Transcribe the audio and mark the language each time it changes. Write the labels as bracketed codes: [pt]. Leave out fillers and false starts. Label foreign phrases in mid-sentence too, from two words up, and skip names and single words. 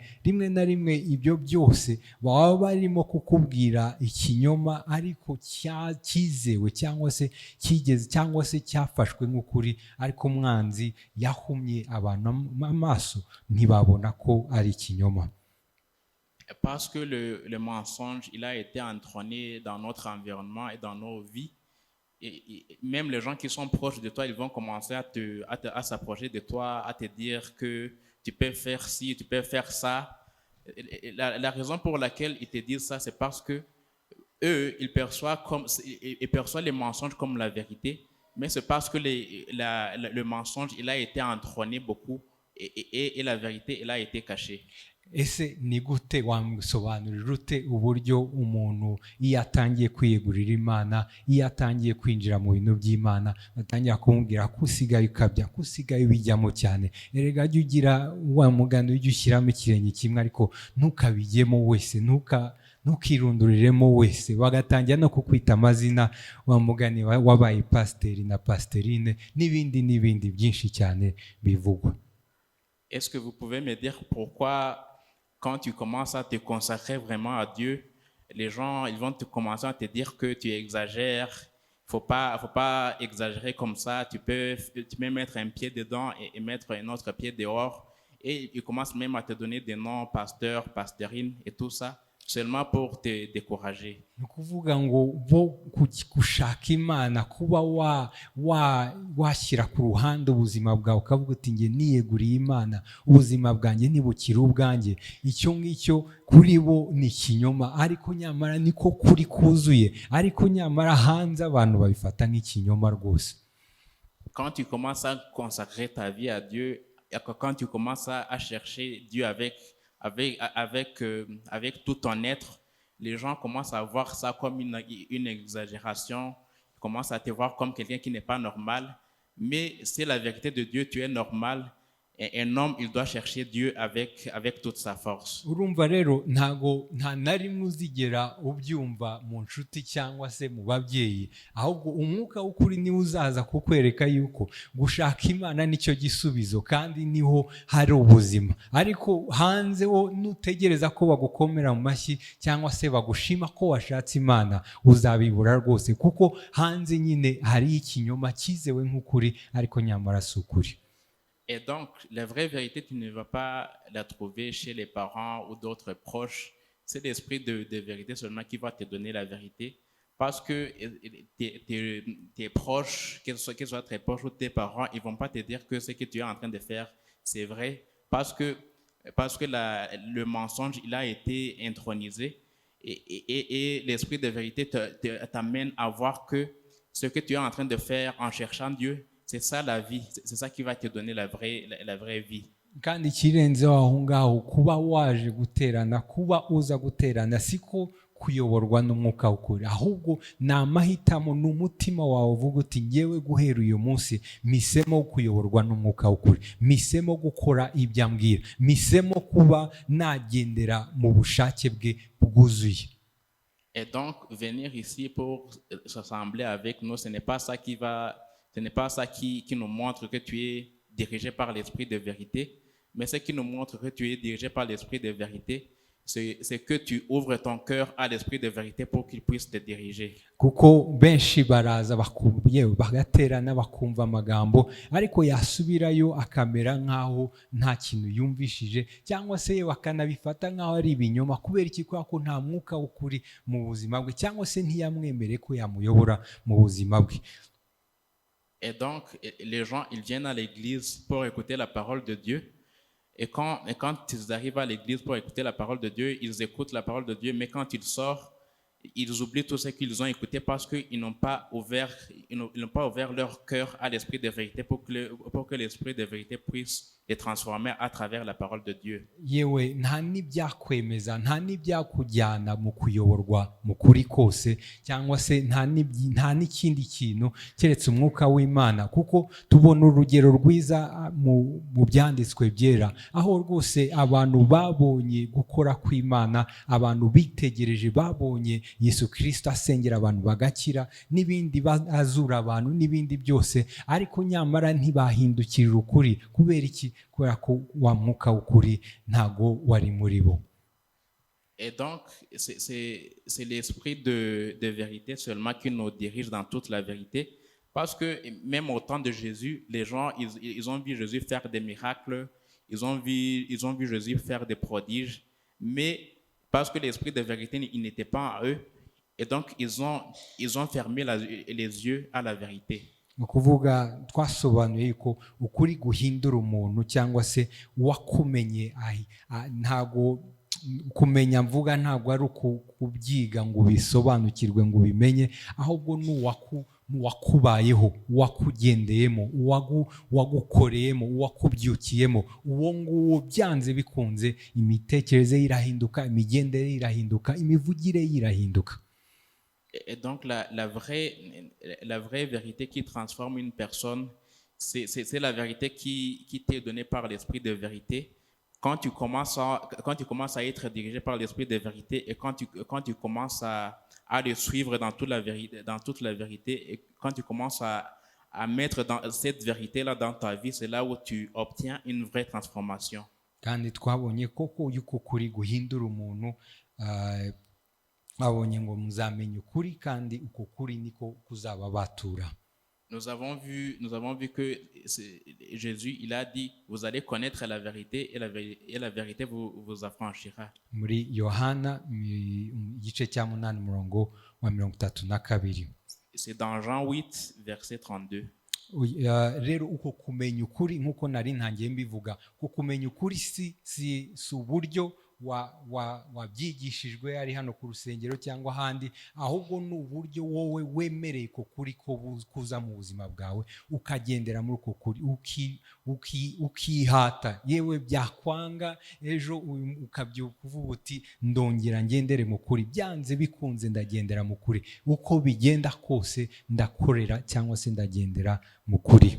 [rw] Rimwe na rimwe ibyo byose baba barimo kukubwira ikinyoma ariko cyizewe cyangwa se kigeze cyangwa se cyafashwe nk'ukuri, ariko umwanzi yahumye abantu amaso ntibabona ko ari ikinyoma. [fr] Parce que le mensonge, il a été entrôné dans notre environnement et dans nos vies. Et même les gens qui sont proches de toi, ils vont commencer à s'approcher de toi, à te dire que tu peux faire ci, tu peux faire ça. La raison pour laquelle ils te disent ça, c'est parce que eux, ils perçoivent les mensonges comme la vérité, mais c'est parce que le mensonge, il a été entrôné beaucoup et la vérité, elle a été cachée. [rw] Ese ni gute wamusobanurira ute uburyo umuntu iyo atangiye kwiyegurira Imana, iyo atangiye kwinjira mu bintu by'Imana, batangira kumubwira ko usigaye ukabya, ko usigaye ubijyamo cyane, erega jya ugira wa mugani ujya ushyiramo ikirenge kimwe ariko ntukabijyemo wese, ntukirunduriremo wese, bagatangira no kukwita amazina, wa mugani wabaye pasiteri na pasiterine n'ibindi byinshi cyane bivugwa. [fr] Est-ce que vous pouvez me dire pourquoi, quand tu commences à te consacrer vraiment à Dieu, les gens, ils vont te commencer à te dire que tu exagères. Faut pas exagérer comme ça. Tu peux mettre un pied dedans et mettre un autre pied dehors. Et ils commencent même à te donner des noms, pasteur, pastorine et tout ça, seulement pour te décourager. [rw] ni ukuvuga ngo bo gushaka imana kuba washyira ku ruhande ubuzima bwawe ukavuga uti nge niyeguriye imana ubuzima bwanjye ntibukire ubwanjye, icyo ngicyo kuri bo ni ikinyoma, ariko nyamara niko kuri kuzuye, ariko nyamara hanze abantu babifata nk'ikinyoma rwose. [fr] Quand tu commences à consacrer ta vie à Dieu, quand tu commences à chercher Dieu avec tout ton être, les gens commencent à voir ça comme une exagération, ils commencent à te voir comme quelqu'un qui n'est pas normal. Mais c'est la vérité de Dieu, tu es normal. Et un homme, il doit chercher Dieu avec toute sa force. [rw] Urumva rero nta na rimwe uzigera ubyumva mu nshuti cyangwa se mu babyeyi, ahubwo umwuka w'ukuri niwe uzaza kukwereka yuko gushaka imana nicyo gisubizo kandi niho hari ubuzima. Ariko hanze wo nutegereza ko bagukomera mu mashyi cyangwa se bagushima ko washatse imana, uzabibura rwose, kuko hanze nyine hari ikinyoma cyizewe nk'ukuri ariko nyamara si ukuri. [fr] Et donc, la vraie vérité, tu ne vas pas la trouver chez les parents ou d'autres proches. C'est l'esprit de vérité seulement qui va te donner la vérité. Parce que tes proches, qu'ils soient très proches ou tes parents, ils ne vont pas te dire que ce que tu es en train de faire, c'est vrai. Parce que le mensonge, il a été intronisé. Et l'esprit de vérité t'amène à voir que ce que tu es en train de faire en cherchant Dieu, c'est ça la vie, c'est ça qui va te donner la vraie vie. [rw] Kandi ikirenzeho aho ngaho kuba waje guterana, kuba uza guterana siko kuyoborwa n'umwuka w'ukuri, ahubwo ni amahitamo, ni umutima wawe uvuga uti ngewe guhera uyu munsi misemo kuyoborwa n'umwuka w'ukuri, misemo gukora ibyo ambwira, misemo kuba nagendera mu bushake bwe bwuzuye. [fr] Et donc venir ici pour s'assembler avec nous, ce n'est pas ça qui nous montre que tu es dirigé par l'esprit de vérité, mais ce qui nous montre que tu es dirigé par l'esprit de vérité, c'est que tu ouvres ton cœur à l'esprit de vérité pour qu'il puisse te diriger. [rw] Kuko benshi baraza bagaterana bakumva amagambo ariko yasubirayo akamera nkaho nta kintu yumvishije, cyangwa se bakanabifata nkaho ari ibinyoma. Kubera iki? Ko nta mwuka w'ukuri mu buzima bwe, cyangwa se ntiyamwemere ko yamuyobora mu buzima bwe. [fr] Et donc, les gens, ils viennent à l'église pour écouter la parole de Dieu. Et quand ils arrivent à l'église pour écouter la parole de Dieu, ils écoutent la parole de Dieu, mais quand ils sortent, ils oublient tout ce qu'ils ont écouté parce qu'ils n'ont pas ouvert leur cœur à l'esprit de vérité pour que l'esprit de vérité puisse les transformer à travers la parole de Dieu. [rw] Yewe nta n'ibyakwemeza, nta n'ibyakujyana mu kuyoborwa mu kuri kose, cyangwa se nta n'ikindi kintu keretse umwuka w'Imana, kuko tubona urugero rwiza mu byanditswe byera, aho rwose abantu babonye gukora kw'Imana, abantu bitegereje, babonye Yesu Kristo asengera abantu bagakira, n'ibindi azura abantu n'ibindi byose, ariko nyamara ntibahindukirira ukuri. Kubera iki? Kubera ko wa mwuka w'ukuri ntago wari muri bo. [fr] Et donc, c'est l'esprit de vérité seulement qui nous dirige dans toute la vérité. Parce que même au temps de Jésus, les gens, ils ont vu Jésus faire des miracles, ils ont vu Jésus faire des prodiges, mais parce que l'esprit de vérité, il n'était pas en eux, et donc ils ont fermé les yeux à la vérité. [rw] Ni ukuvuga twasobanuye ko ukuri guhindura umuntu cyangwa se wakumenye, ntago kumenya mvuga ntabwo ari ukubyiga ngo ubisobanukirwe ngo ubimenye, ahubwo n'uwakubayeho, uwakugendeyemo, uwagukoreyemo, uwakubyukiyemo, uwo nguwo byanze bikunze imitekerereze irahinduka, imigendere irahinduka, imivugire irahinduka. [fr] Et donc la vraie vérité qui transforme une personne, c'est la vérité qui t'est donnée par l'esprit de vérité. Quand tu commences à être dirigé par l'esprit de vérité et quand tu commences à le suivre dans toute la vérité, et quand tu commences à mettre dans cette vérité-là dans ta vie, c'est là où tu obtiens une vraie transformation. [rw] Kandi twabonye koko yuko kuri guhindura umuntu, abonye ngo muzamenya ukuri kandi uko kuri niko kuzababatura. [fr] Nous avons vu que Jésus, il a dit, vous allez connaître la vérité et la vérité vous affranchira. [rw] Muri Yohana igice cya 8 umurongo wa 32. [fr] C'est dans Jean 8, verset 32. [rw] Rero uko kumenya ukuri nkuko nari ntangiye mbivuga, uko kumenya ukuri si uburyo wabyigishijwe ari hano ku rusengero cyangwa ahandi, ahubwo ni uburyo wowe wemereye ko kuri ko kuza mu buzima bwawe ukagendera muri uko kuri ukihata, yewe byakwanga ejo ukabyuka uvuga uti ndongera ngendere mu kuri, byanze bikunze ndagendera mu kuri, uko bigenda kose ndakorera cyangwa se ndagendera mu kuri.